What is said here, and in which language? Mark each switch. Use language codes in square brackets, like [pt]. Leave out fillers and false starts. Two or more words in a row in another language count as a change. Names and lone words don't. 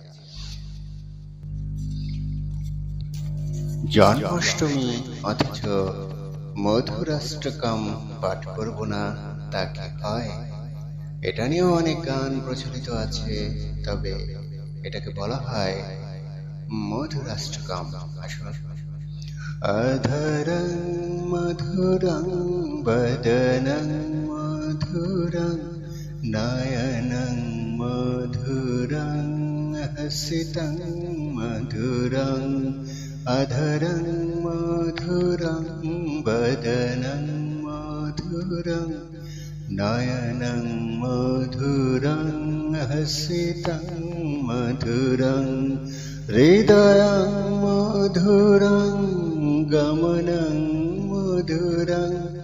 [bn] জন্মাষ্টমী অথচ মধুরাষ্টকম পাঠ করব না, তা কি হয়? এটা নিয়েও অনেক গান প্রচলিত আছে, তবে এটাকে বলা হয় মধুরাষ্টকম। আসুন। [sa] अधरं मधुरं वदनं मधुरं मधुरं नयनं मधुरं हसितं मधुरं अधरं मधुरं वदनं मधुरं नयनं मधुरं हसितं मधुरं हृदयं मधुरं गमनं मधुरं